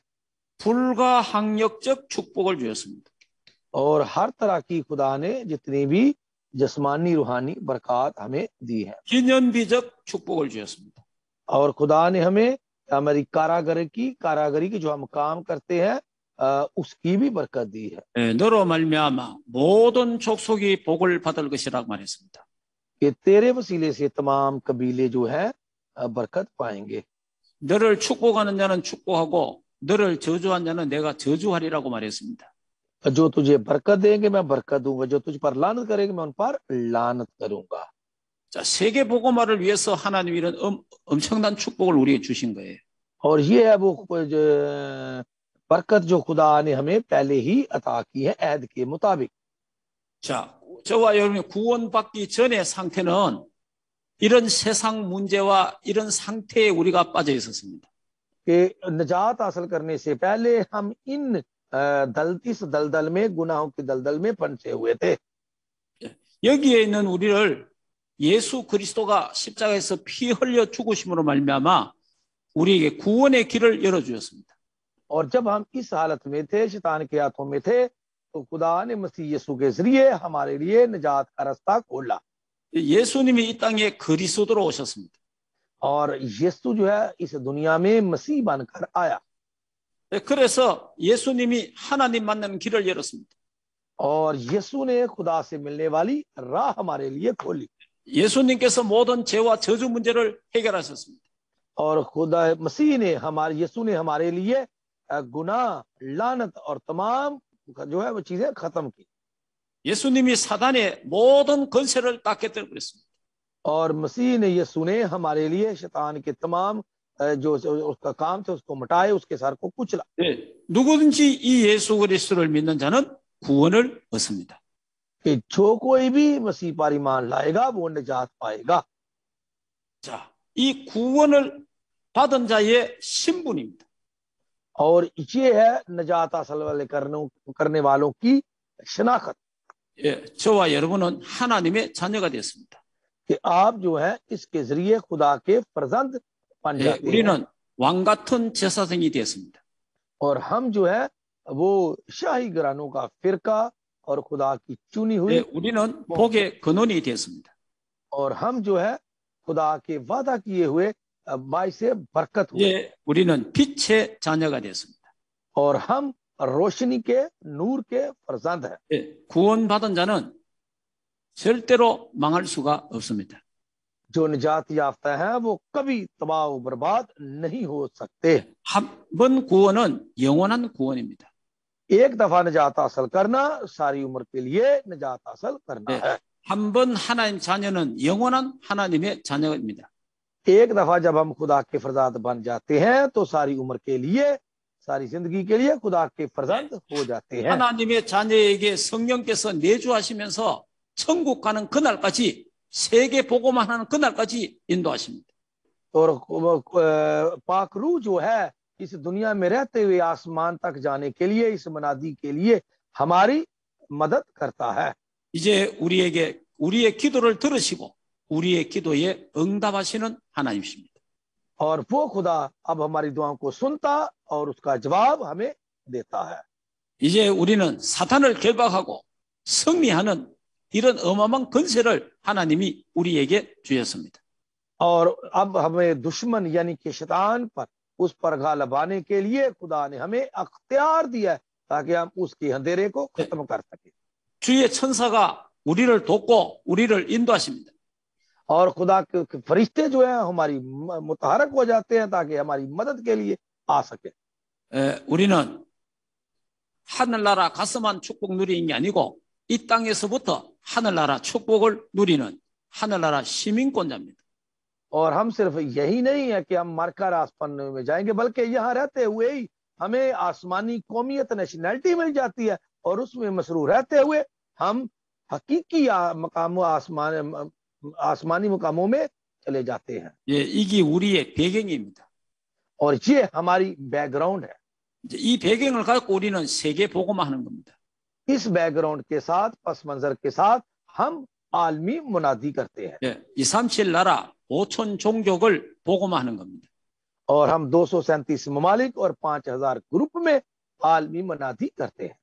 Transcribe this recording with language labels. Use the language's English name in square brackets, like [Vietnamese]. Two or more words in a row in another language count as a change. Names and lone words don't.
[Korean] 불가항력적 축복을 주었습니다. [Urdu] اور ہر طرح کی خدا نے جتنی بھی جسمانی روحانی برکت ہمیں دی ہے. [Korean] 기념비적 축복을 주었습니다. [Urdu] اور خدا نے ہمیں ہماری کاریگری کی جو ہم کام کرتے ہیں اس کی بھی برکت دی ہے. [Korean] 너로 말미암아 모든 족속이 복을 받을 것이라고 말했습니다. [Urdu] کہ تیرے وسیلے سے تمام قبیلے جو ہے برکت پائیں گے. [Korean] 너를 축복하는 자는 축복하고 너를 저주한 자는 내가 저주하리라고 말했습니다. [Urdu] جو تجھے برکت دیں گے میں برکت دوں گا، جو تجھ پر لعنت کریں گے میں ان پر لعنت کروں گا. [Korean] 자, 세계 복음화를 위해서 하나님 이런 엄청난 축복을 우리에게 주신 거예요. [Urdu] اور یہ ہے وہ برکت جو خدا نے ہمیں پہلے ہی عطا کی ہے عہد کے مطابق. [Korean] 자, 저와 여러분이 구원받기 전의 상태는 이런 세상 문제와 이런 상태에 우리가 빠져 있었습니다. [Urdu] کہ نجات حاصل کرنے سے پہلے ہم ان اس دلدل میں، گناہوں کی دلدل میں پھنسے ہوئے تھے. [Korean] 여기에 있는 우리를 예수 그리스도가 십자가에서 피 흘려 죽으심으로 말미암아 우리에게 구원의 길을 열어 주셨습니다. [Urdu] اور جب ہم اس حالت میں تھے، شیطان کے ہاتھوں میں تھے، تو خدا نے مسیح یسوع کے ذریعے ہمارے لیے نجات کا راستہ کھولا. [Korean] 예수님이 이 땅에 그리스도로 오셨습니다. [Urdu] اور یسوع جو ہے اس دنیا میں مسیح بن کر آیا. [Korean] 그래서 예수님이 하나님 만나는 길을 열었습니다. [Urdu] اور یسوع نے خدا سے ملنے والی راہ ہمارے لیے کھولی. [Korean] 예수님께서 모든 죄와 저주 문제를 해결하셨습니다. [Urdu] اور خدا مسیح نے یسوع نے ہمارے لیے گناہ، لعنت اور تمام جو ہے وہ چیزیں ختم کی. [Korean] 예수님이 사단의 모든 권세를 다 깨뜨려 버렸습니다. [Urdu] اور مسیح نے یسوع نے ہمارے لیے شیطان کے تمام جو اس کا کام تھے اس کو مٹائے، اس کے سر کو کچلا. [Korean] 누구든지 이 예수 그리스도를 믿는 자는 구원을 얻습니다. [Urdu] کہ جو کوئی بھی مسیح پر ایمان لائے گا وہ نجات پائے گا. [Korean] 자, 이 구원을 받은 자의 신분입니다. [Urdu] اور یہ ہے نجات حاصل والے کرنے والوں کی شناخت. [Korean] 예, 저와 여러분은 하나님의 자녀가 됐습니다. [Urdu] کہ آپ جو ہے اس کے ذریعے خدا کے فرزند بن جاتے ہیں. [Korean] 우리는 왕 같은 제사장이 되었습니다. [Urdu] اور ہم جو ہے وہ شاہی گھرانوں کا فرقہ اور خدا کی چنی ہوئی. [Korean] 예, 우리는 복의 근원이 되었습니다. [Urdu] اور ہم جو ہے خدا کے وعدہ کیے ہوئے باعث برکت ہوئے. [Korean] 예, 우리는 빛의 자녀가 되었습니다. [Urdu] اور ہم روشنی کے، نور کے فرزند ہیں. [Korean] 예, 구원받은 자는 절대로 망할 수가 없습니다. [Urdu] جو نجات یافتہ ہے وہ کبھی تباہ برباد نہیں ہو سکتے. [Korean] 한 번 구원은 영원한 구원입니다. [Urdu] ایک دفعہ نجات حاصل کرنا ساری عمر کے لیے نجات حاصل کرنا ہے. [Korean] 한 번 하나님 자녀는 영원한 하나님의 자녀입니다. [Urdu] ایک دفعہ جب ہم خدا کے فرزند بن جاتے ہیں تو ساری عمر کے لیے، ساری زندگی کے لیے خدا کے فرزند ہو جاتے ہیں. [Korean] 하나님의 자녀에게 성령께서 내주하시면서 천국 가는 그날까지 세계 보고만 하는 그날까지 인도하십니다. [Urdu] اور پاک روح جو ہے اس دنیا میں رہتے ہوئے آسمان تک جانے کے لیے، اس منادی کے لیے ہماری مدد کرتا ہے. [Korean] 이제 우리에게 우리의 기도를 들으시고 우리의 기도에 응답하시는 하나님이십니다. [Urdu] اور وہ خدا اب ہماری دعاؤں کو سنتا اور اس کا جواب ہمیں دیتا ہے. [Korean] 이제 우리는 사탄을 결박하고 승리하는 이런 어마어마한 권세를 하나님이 우리에게 주셨습니다. [Urdu] اور اب ہمیں دشمن یعنی کہ شیطان پر، اس پر غالب آنے کے لیے خدا نے ہمیں اختیار دیا ہے تاکہ ہم اس کے اندھیرے کو ختم کر سکے. [Korean] 주의 천사가 우리를 돕고 우리를 인도하십니다. [Urdu] اور خدا کے فرشتے جو ہے ہماری متحرک ہو جاتے ہیں تاکہ ہماری مدد کے لیے آ سکے. [Korean] 우리는 하늘나라 가서만 축복 누리는 게 아니고 이 땅에서부터 하늘나라 축복을 누리는 하늘나라 시민권자입니다. [Urdu] اور ہم صرف یہی نہیں ہے کہ ہم مر کر آسمان میں جائیں گے، بلکہ یہاں رہتے ہوئے ہی ہمیں آسمانی قومیت، نیشنیلٹی مل جاتی ہے اور اس میں مسرور رہتے ہوئے ہم حقیقی مقاموں، آسمانی مقاموں میں چلے جاتے ہیں. [Korean] 예, 이게 우리의 배경입니다. [Urdu] اور یہ ہماری بیک گراؤنڈ ہے. [Korean] 이 배경을 갖고 우리는 세계 복음화 하는 겁니다. [Urdu] اس بیک گراؤنڈ کے ساتھ، پس منظر کے ساتھ ہم عالمی منادی کرتے ہیں. [Korean] 예, 237 나라 5천 종족을 복음화하는 겁니다. [Urdu] اور ہم 237 ممالک اور 5000 گروپ میں عالمی منادی کرتے ہیں.